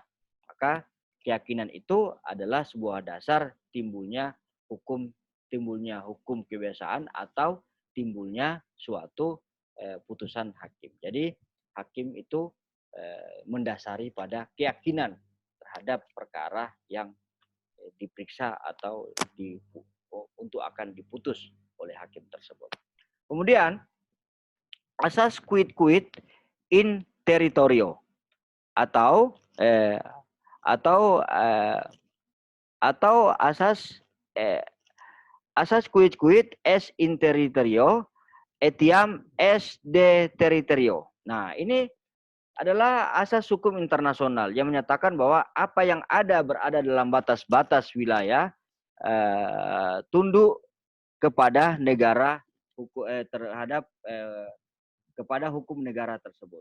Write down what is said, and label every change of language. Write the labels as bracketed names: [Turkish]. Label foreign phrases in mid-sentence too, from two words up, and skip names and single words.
[Indonesian] Maka keyakinan itu adalah sebuah dasar timbulnya hukum kebiasaan atau timbulnya suatu putusan hakim. Jadi hakim itu mendasari pada keyakinan terhadap perkara yang diperiksa atau untuk akan diputus oleh hakim tersebut. Kemudian asas [Latin] quid in territorio [Indonesian] atau asas [Latin] quid es in territorio etiam es de territorio. [Indonesian] Nah, ini adalah asas hukum internasional yang menyatakan bahwa apa yang berada dalam batas-batas wilayah tunduk kepada negara terhadap kepada hukum negara tersebut.